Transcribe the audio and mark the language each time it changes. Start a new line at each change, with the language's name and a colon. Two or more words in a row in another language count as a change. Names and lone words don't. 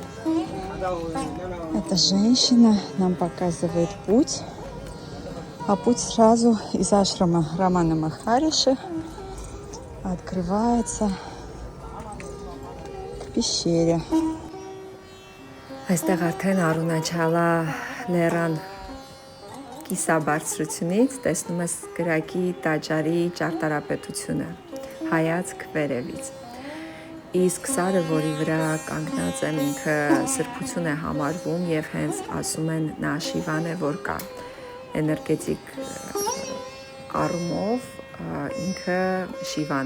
Russian: Эта женщина нам показывает путь, а путь сразу из ашрама Романа Махариши открывается к пещере.
Armenian: Այստեղ արդեն Արունաչալա լեռան կիսաբարձրությունից տեսնում ես գրակի տաճարի ճարտարապետությունը, հայացք վերևից։ Իսկ սարը, որի վրա կանգնած եմ, ինքը սրբություն է համարվում և հենց ասում են նա շիվան է, որ կա էներգետիկ առումով ինքը շիվան